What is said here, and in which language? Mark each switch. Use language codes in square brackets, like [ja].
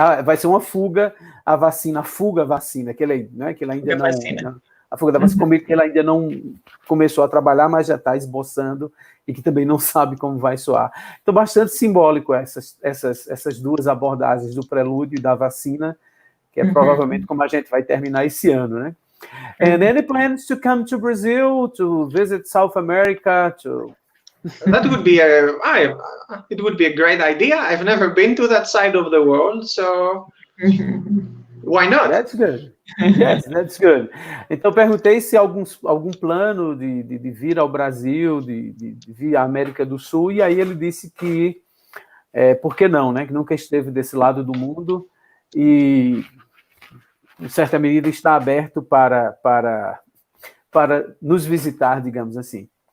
[pt] Vai ser uma fuga, a vacina, que ele ainda não... A fuga da vacina, como que ele ainda não começou a trabalhar, mas já está esboçando e que também não sabe como vai soar. Então, bastante simbólico essas duas abordagens do prelúdio e da vacina, que é provavelmente como a gente vai terminar esse ano, né? [en] And any plans to come to Brazil, to visit South America, to... That would be it would be a great idea. I've never been to that side of the world, so why not? That's good. Yes, that's good. [pt] Então, perguntei se algum plano de vir ao Brasil, de vir à América do Sul, e aí ele disse que, por que não, né? Que nunca esteve desse lado do mundo e, em certa medida, está aberto para nos visitar, digamos assim.